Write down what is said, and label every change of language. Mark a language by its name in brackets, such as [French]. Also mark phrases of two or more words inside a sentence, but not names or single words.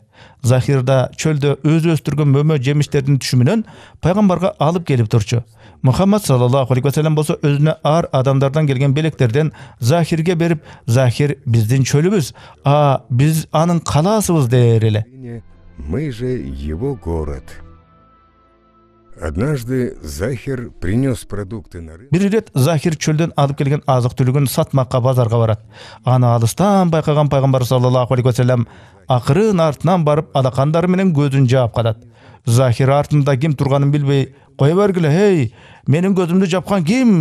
[Kyrgyz] Захир да чөлдө өзү өстүргөн мөмө жемиштердин түшүмүнөн пайгамбарга алып келип турчу. Мухаммад [Arabic] صلى الله عليه وسلم [Kyrgyz] болсо өзүнө ар адамдардан келген белектерден Захирге берип, "Захир биздин чөлүбүз, биз анын калаасыбыз" дер эле. [Russian] Мы же его город. Однажды Захир принес продукты на рынок. [Kyrgyz] Бир ирет Захир чөлдөн алып келген азык түлүгүн сатмакка базарга барат. Аны алыстан байкаган пайгамбар [Arabic] صلى الله عليه وسلم [Kyrgyz] акырын артынан барып алакандары менен көзүн жаап калат. Захир артында ким турганын билбей, "Кое бергиле, эй, менин көзүмдү жапкан ким?"